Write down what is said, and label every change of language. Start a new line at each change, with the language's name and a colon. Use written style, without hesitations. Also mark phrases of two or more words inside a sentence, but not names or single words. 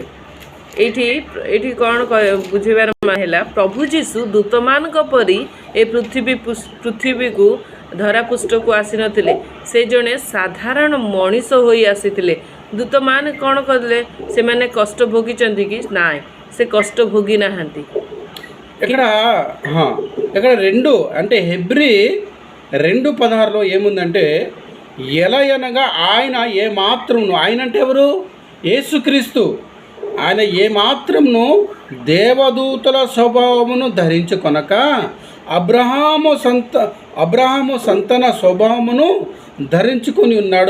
Odia: ଏଇଠି କ'ଣ ବୁଝିବାର ହେଲା, ପ୍ରଭୁ ଯୀଶୁ ଦୂତମାନଙ୍କ ପରି ଏ ପୃଥିବୀକୁ ଧରାପୃଷ୍ଠକୁ ଆସିନଥିଲେ। ସେ ଜଣେ ସାଧାରଣ ମଣିଷ ହୋଇ ଆସିଥିଲେ। ଦୂତମାନେ କ'ଣ କରିଲେ? ସେମାନେ କଷ୍ଟ ଭୋଗିଛନ୍ତି କି? ନାଇଁ, ସେ କଷ୍ଟ ଭୋଗି ନାହାନ୍ତି।
Telugu: ఇక్కడ 2 అంటే ఎబ్రీ 2:16లో ఏముందంటే, ఎలా అనగా ఆయన ఏమాత్రమును, ఆయన అంటే ఎవరు? యేసుక్రీస్తు. ఆయన ఏమాత్రమును దేవదూతల స్వభావమును ధరించుకొనక అబ్రహాము సంతాన స్వభావమును ధరించుకొని ఉన్నాడు.